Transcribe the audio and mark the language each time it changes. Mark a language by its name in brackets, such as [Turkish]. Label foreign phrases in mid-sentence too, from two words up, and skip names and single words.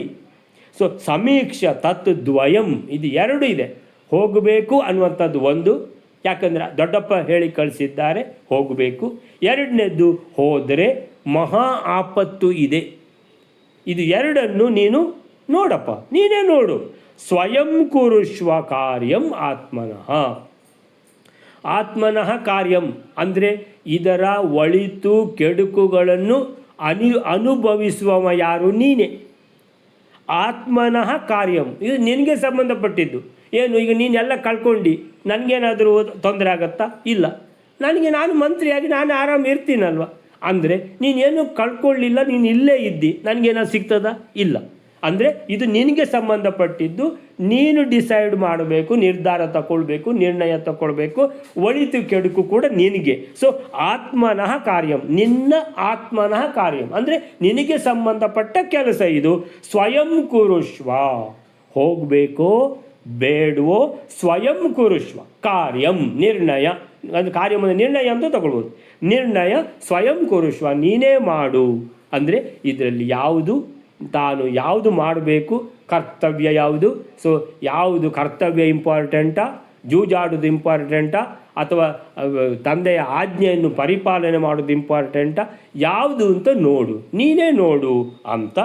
[Kannada] ಸೊ [Sanskrit] ಸಮೀಕ್ಷ ತತ್ದ್ವಯಂ, [Kannada] ಇದು ಎರಡು ಇದೆ. ಹೋಗಬೇಕು ಅನ್ನುವಂಥದ್ದು ಒಂದು, ಯಾಕಂದರೆ ದೊಡ್ಡಪ್ಪ ಹೇಳಿ ಕಳಿಸಿದ್ದಾರೆ ಹೋಗಬೇಕು. ಎರಡನೇದ್ದು ಹೋದರೆ ಮಹಾ ಆಪತ್ತು ಇದೆ. ಇದು ಎರಡನ್ನು ನೀನು ನೋಡಪ್ಪ, ನೀನೇ ನೋಡು. [Sanskrit] ಸ್ವಯಂ ಕುರುಷ್ವ ಕಾರ್ಯಂ ಆತ್ಮನಃ ಕಾರ್ಯಂ [Kannada] ಅಂದರೆ ಇದರ ಒಳಿತು ಕೆಡುಕುಗಳನ್ನು ಅನುಭವಿಸುವವ ಯಾರು, ನೀನೇ. [Sanskrit] ಆತ್ಮನಃ ಕಾರ್ಯಂ, [Kannada] ಇದು ನಿನಗೆ ಸಂಬಂಧಪಟ್ಟಿದ್ದು. ಏನು ಈಗ ನೀನೆಲ್ಲ ಕಳ್ಕೊಂಡು ನನಗೇನಾದರೂ ತೊಂದರೆ ಆಗತ್ತಾ? ಇಲ್ಲ. ನಾನು ಮಂತ್ರಿಯಾಗಿ ನಾನು ಆರಾಮ ಇರ್ತೀನಲ್ವ. ಅಂದರೆ ನೀನೇನು ಕಳ್ಕೊಳ್ಳಿಲ್ಲ, ನೀನು ಇಲ್ಲೇ ಇದ್ದಿ, ನನಗೇನಾದ್ರು ಸಿಗ್ತದಾ? ಇಲ್ಲ. ಅಂದರೆ ಇದು ನಿನಗೆ ಸಂಬಂಧಪಟ್ಟಿದ್ದು, ನೀನು ಡಿಸೈಡ್ ಮಾಡಬೇಕು, ನಿರ್ಧಾರ ತಗೊಳ್ಬೇಕು, ನಿರ್ಣಯ ತಗೊಳ್ಬೇಕು. ಒಳಿತು ಕೆಡುಕು ಕೂಡ ನಿನಗೆ. ಸೊ [Sanskrit] ಆತ್ಮನಃ ಕಾರ್ಯಂ, [Kannada] ನಿನ್ನ [Sanskrit] ಆತ್ಮನಃ ಕಾರ್ಯಂ [Kannada] ಅಂದರೆ ನಿನಗೆ ಸಂಬಂಧಪಟ್ಟ ಕೆಲಸ ಇದು. [Sanskrit] ಸ್ವಯಂ ಕುರುಷ್ವ, [Kannada] ಹೋಗಬೇಕೋ ಬೇಡವೋ [Sanskrit] ಸ್ವಯಂ ಕುರುಷ್ವ ಕಾರ್ಯಂ, [Kannada] ನಿರ್ಣಯ. ಅದು ಕಾರ್ಯವನ್ನು ನಿರ್ಣಯ ಅಂತ ತಗೊಳ್ಬೋದು. ನಿರ್ಣಯ [Sanskrit] ಸ್ವಯಂ ಕುರುಷ್ವ, [Kannada] ನೀನೇ ಮಾಡು. ಅಂದರೆ ಇದರಲ್ಲಿ ಯಾವುದು ಮಾಡಬೇಕು, ಕರ್ತವ್ಯ ಯಾವುದು. ಸೊ ಯಾವುದು ಕರ್ತವ್ಯ ಇಂಪಾರ್ಟೆಂಟಾ, ಜೂಜಾಡೋದು ಇಂಪಾರ್ಟೆಂಟಾ, ಅಥವಾ ತಂದೆಯ ಆಜ್ಞೆಯನ್ನು ಪರಿಪಾಲನೆ ಮಾಡೋದು ಇಂಪಾರ್ಟೆಂಟಾ, ಯಾವುದು ಅಂತ ನೋಡು, ನೀನೇ ನೋಡು ಅಂತ.